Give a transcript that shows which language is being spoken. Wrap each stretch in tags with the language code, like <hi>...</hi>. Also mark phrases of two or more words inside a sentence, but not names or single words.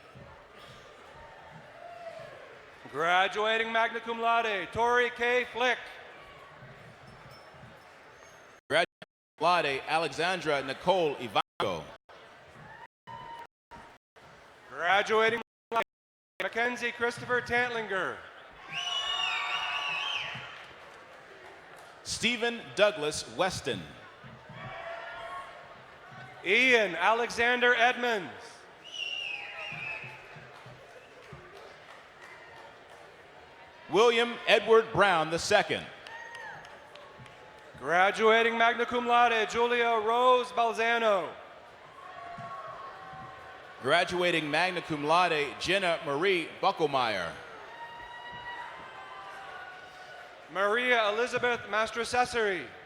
<en>Graduating</en> <la>magna cum laude,</la> <en>Tori K. Flick. Graduating</en> <la>cum laude,</la> <en>Alexandra Nicole Ivanko. Graduating</en> <la>cum laude,</la> <en>Mackenzie Christopher Tantlinger. Stephen Douglas Weston. Ian Alexander Edmonds. William Edward Brown II. Graduating</en> <la>magna cum laude,</la> <en>Julia Rose Balzano. Graduating</en> <la>magna cum laude,</la> <en>Jenna Marie Buckelmeyer. Maria Elizabeth Mastrocessori.</en>